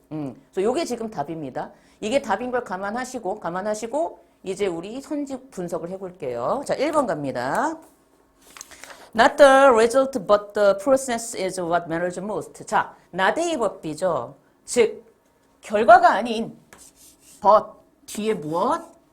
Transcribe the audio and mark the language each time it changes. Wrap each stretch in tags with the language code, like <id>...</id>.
<ko>그래서 요게 지금 답입니다. 이게 답인 걸 감안하시고 이제 우리 선지 분석을 해볼게요. 자, 1번 갑니다.</ko> <en>Not the result but the process is what matters most.</en> <ko>자, 나대의 법비죠. 즉, 결과가 아닌 but 뒤에 무엇?</ko>